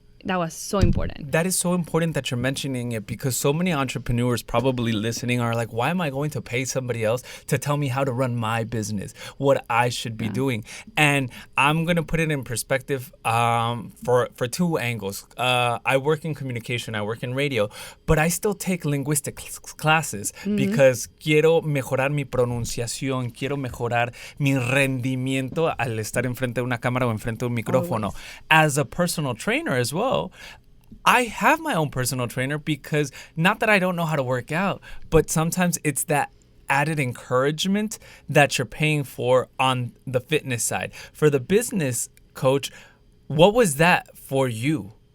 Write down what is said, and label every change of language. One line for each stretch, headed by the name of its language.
English: That was so important. That is so important that you're mentioning it, because so many entrepreneurs probably listening are like, why am I going to pay somebody else to tell me how to run my business, what I should be doing? And I'm going to put it in perspective for two angles. I work in communication, I work in radio, but I still take linguistics classes because
Spanish: quiero mejorar mi pronunciación, quiero mejorar mi rendimiento al estar enfrente de una cámara o enfrente de un micrófono.
English: Always. As a personal trainer as well, I have my own personal trainer because not that I don't know how to work out, but sometimes it's that added encouragement that you're paying for on the fitness side. For the business coach, what was that for you?